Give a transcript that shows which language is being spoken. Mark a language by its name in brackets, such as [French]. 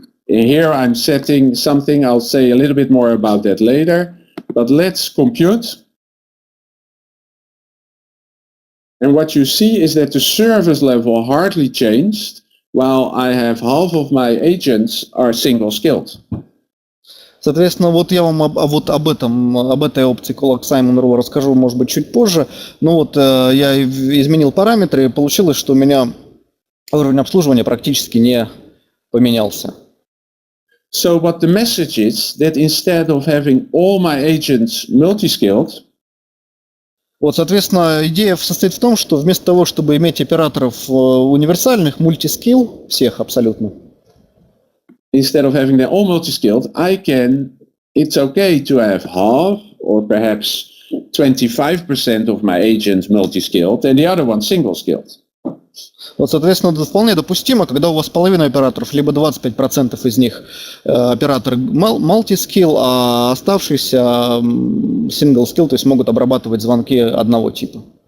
[English] here I'm setting something. I'll say a little bit more about that later. But let's compute. And what you see is that the service level hardly changed, while I have half of my agents are single-skilled. [Russian] Соответственно, вот я вам вот об этой опции Clock Simon Rule расскажу, может быть, чуть позже. Но вот я изменил параметры, и получилось, что у меня уровень обслуживания практически не поменялся. [English] So what the message is that instead of having all my agents multi-skilled, [Russian] вот, соответственно, идея состоит в том, что вместо того, чтобы иметь операторов универсальных, мультискилл, всех абсолютно, [English] instead of having them all multi-skilled, it's okay to have half or perhaps 25% of my agents multi-skilled and the other one single-skilled. [Russian] Вот, соответственно, это вполне допустимо, когда у вас половина операторов, либо 25% из них операторы multi-skill, а оставшиеся single-skill, то есть могут обрабатывать звонки одного типа.